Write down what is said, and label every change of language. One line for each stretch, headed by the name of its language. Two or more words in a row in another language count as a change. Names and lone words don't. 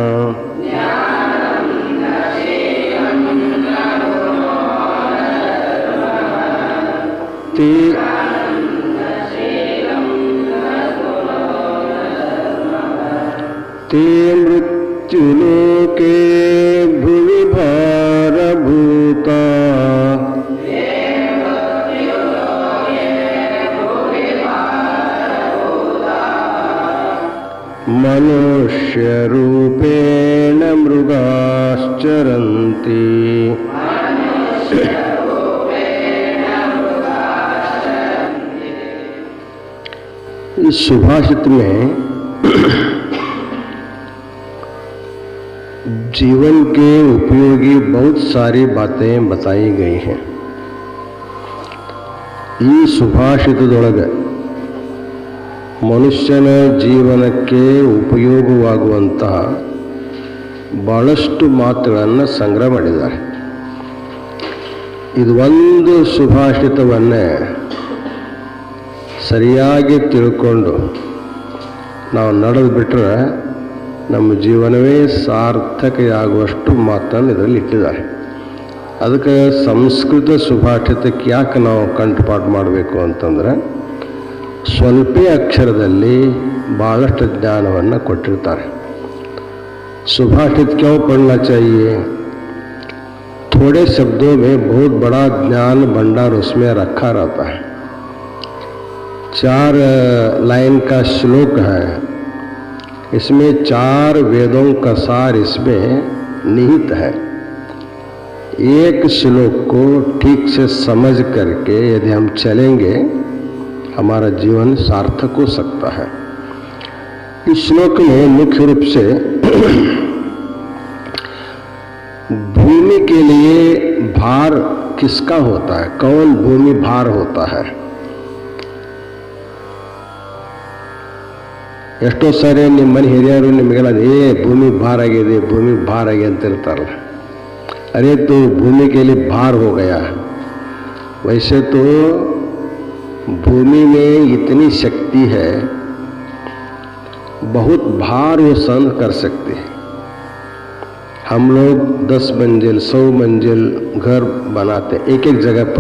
Sanskrit: ते मृत्युलोके भुवि भारभूता मनुष्यरूपेण मृगाश्चरन्ति।
Hindi: इस सुभाषित में जीवन के उपयोगी बहुत सारी बातें बताई गई हैं।
Kannada: ಈ ಸುಭಾಷಿತದೊಳಗೆ ಮನುಷ್ಯನ ಜೀವನಕ್ಕೆ ಉಪಯೋಗವಾಗುವಂತಹ ಬಹಳಷ್ಟು ಮಾತುಗಳನ್ನು ಸಂಗ್ರಹ ಮಾಡಿದ್ದಾರೆ. ಇದು ಒಂದು ಸುಭಾಷಿತವನ್ನೇ ಸರಿಯಾಗಿ ತಿಳ್ಕೊಂಡು ನಾವು ನಡೆದು ಬಿಟ್ಟರೆ ನಮ್ಮ ಜೀವನವೇ ಸಾರ್ಥಕೆಯಾಗುವಷ್ಟು ಮಾತನ್ನು ಇದರಲ್ಲಿ ಇಟ್ಟಿದ್ದಾರೆ. ಅದಕ್ಕೆ ಸಂಸ್ಕೃತ ಸುಭಾಷಿತಕ್ಕೆ ಯಾಕೆ ನಾವು ಕಂಠಪಾಠ ಮಾಡಬೇಕು ಅಂತಂದರೆ ಸ್ವಲ್ಪ ಅಕ್ಷರದಲ್ಲಿ ಭಾಳಷ್ಟು ಜ್ಞಾನವನ್ನು ಕೊಟ್ಟಿರ್ತಾರೆ.
Hindi: सुभाषित क्यों पढ़ना चाहिए? थोड़े शब्दों में बहुत बड़ा ज्ञान भंडार उसमें रखा रहता है. 4 लाइन का श्लोक है. इसमें 4 वेदों का सार इसमें निहित है. एक श्लोक को ठीक से समझ करके यदि हम चलेंगे हमारा जीवन सार्थक हो सकता है. इस श्लोक में मुख्य रूप से भूमि के लिए भार किसका होता है, कौन भूमि भार होता है.
Kannada: ಎಷ್ಟೋ ಸಾರಿ ನಿಮ್ಮ ಮನೆ ಹಿರಿಯರು ನಿಮಗೆಲ್ಲ ಭೂಮಿ ಭಾರ ಆಗಿದೆ ಭೂಮಿ ಭಾರ ಆಗಿದೆ ಅಂತಿರ್ತಾರಲ್ಲ.
Hindi: अरे तो भूमि के लिए भार हो गया. वैसे तो भूमि में इतनी शक्ति है, बहुत भार वो सहन कर सकते हैं. हम लोग 10 मंजिल 100 मंजिल घर बनाते एक एक जगह पर.